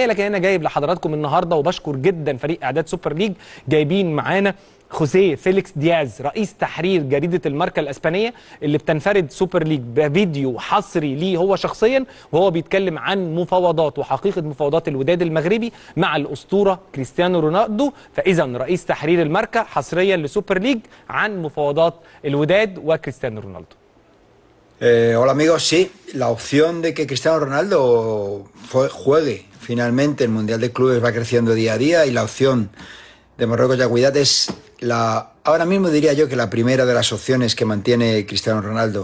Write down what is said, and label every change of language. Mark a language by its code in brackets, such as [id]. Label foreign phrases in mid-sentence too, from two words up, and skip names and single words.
[ar] لكن انا جايب لحضراتكم النهارده، وبشكر جدا فريق اعداد سوبر ليج، جايبين معانا خوسيه فيليكس دياز رئيس تحرير جريدة الماركا الإسبانية، اللي بتنفرد سوبر ليج بفيديو حصري ليه هو شخصيا، وهو بيتكلم عن مفاوضات وحقيقة مفاوضات الوداد المغربي مع الأسطورة كريستيانو رونالدو. فإذا رئيس تحرير الماركا حصريا لسوبر ليج عن مفاوضات الوداد وكريستيانو رونالدو. [es] Hola amigos, sí, la opción de que Cristiano Ronaldo juegue finalmente el Mundial de Clubes va creciendo día a día, y la opción de Marruecos y Al-Wihdat es ahora mismo diría yo que la primera de las opciones que mantiene Cristiano Ronaldo.